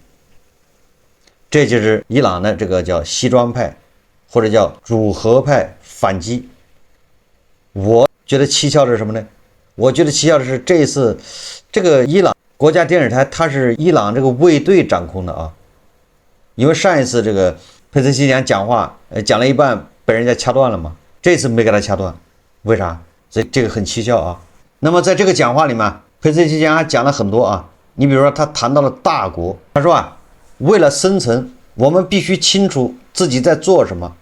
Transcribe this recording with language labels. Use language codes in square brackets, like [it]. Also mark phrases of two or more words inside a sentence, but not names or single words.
[zh] 這就是伊朗的這個叫西裝派或者叫主和派反擊。我覺得蹊蹺的是什麼呢？我覺得蹊蹺的是這一次這個伊朗國家電視台它是伊朗這個衛隊掌控的啊，因為上一次這個佩斯西講講話講了一半被人家掐斷了嘛，這次沒給他掐斷，為啥？所以這個很蹊蹺啊。那麼在這個講話裡面，佩泽西奇揚還講了很多啊。你比如說，他談到了大國，他說啊，為了生存，我們必須清楚自己在做什麼。